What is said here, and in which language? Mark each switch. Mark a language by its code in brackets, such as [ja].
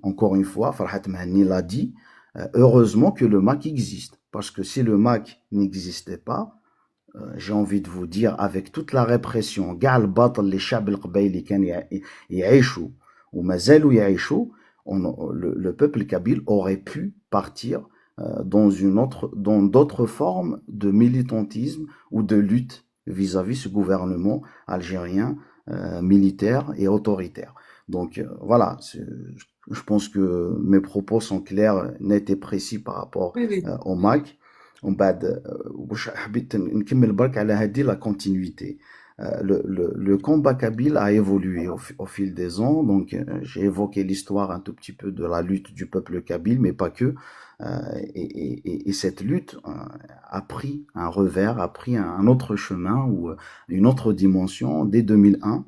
[fr] Encore une fois, Farhat Mehni l'a dit, heureusement que le MAC existe, parce que si le MAC n'existait pas, j'ai envie de vous dire, avec toute la répression, [ar] كاع الباطل اللي الشعب القبايلي كان يعيشوا وما زالوا يعيشوا, [fr] le peuple kabyle aurait pu partir dans d'autres formes de militantisme ou de lutte vis-à-vis ce gouvernement algérien militaire et autoritaire. Donc voilà, je pense que mes propos sont clairs, nets et précis par rapport au MAC. [ar] ومن بعد واش حبيت نكمل برك على هذه [fr] la continuité. Le combat kabyle a évolué au fil des ans. Donc j'ai évoqué l'histoire un tout petit peu de la lutte du peuple kabyle, mais pas que. Et cette lutte a pris un revers, a pris un autre chemin ou une autre dimension dès 2001.